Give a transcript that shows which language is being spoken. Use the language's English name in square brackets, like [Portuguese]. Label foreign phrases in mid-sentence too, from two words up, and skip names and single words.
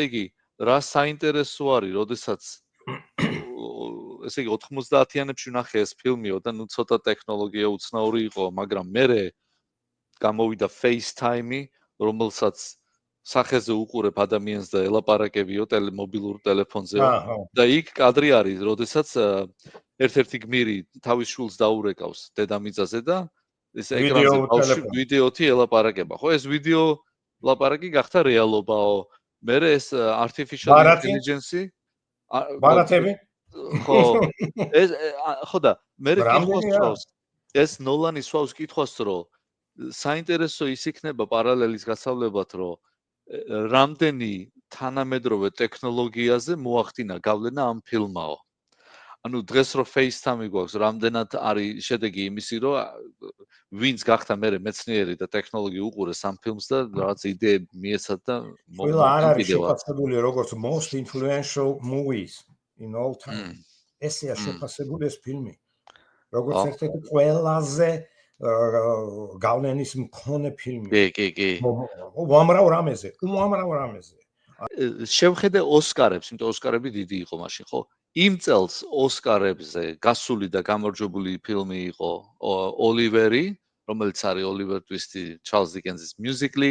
[Georgian] იგი, რა საინტერესო არის, როდესაც ესე იგი 90-იანებში ვნახე ეს ფილმიო და ნუ ცოტა ტექნოლოგია უცნაური იყო, მაგრამ მერე გამოვიდა FaceTime-ი, რომელსაც სახეზე უყურებ ადამიანს და ელაპარაკებიო მობილურ ტელეფონზე და იქ კადრი არის, როდესაც ერთ-ერთი გმირი თავის შვილს დაურეკავს დედამიწაზე და ეს ეკრანზე ბავშვი ვიდეოთი ელაპარაკება. ხო, ეს ვიდეო ლაპარაკი გახდა რეალობაო. მერე ეს [English] artificial intelligence [Georgian] ბარათები? ხო. ეს ხო და მერე კითხავს თავს. ეს ნოლანი სვავს კითხვას, რომ საინტერესო ის იქნება პარალელის გასავლებად, რომ რამდენი თანამედროვე ტექნოლოგიაზე მოახდინა გავლენა ამ ფილმაო. ანუ დღეს რო FaceTime გვაქვს, რამდენად არის შედეგი იმისი, რომ ვინც გახდა მე მეცნიერი და ტექნოლოგი უყურეს ამ ფილმს და რაღაც იდეები მიეცათ და ყველა არ არის შეფასებული როგორც [English] most influential movies in all time. [Georgian] ესეა შეფასებული ეს ფილმი. როგორც ერთ-ერთი ყველაზე გავლენის მქონე ფილმი. კი. უამრავ რამეზე. შევხედე ოსკარებს, იმიტომ ოსკარები დიდი იყო მაშინ, ხო? იმ წელს ოსკარებზე გასული და გამარჯვებული ფილმი იყო ოლივერი, რომელიც არის ოლივერ ტვისტი, ჩარლზ დიკენსის მიუზიკლი.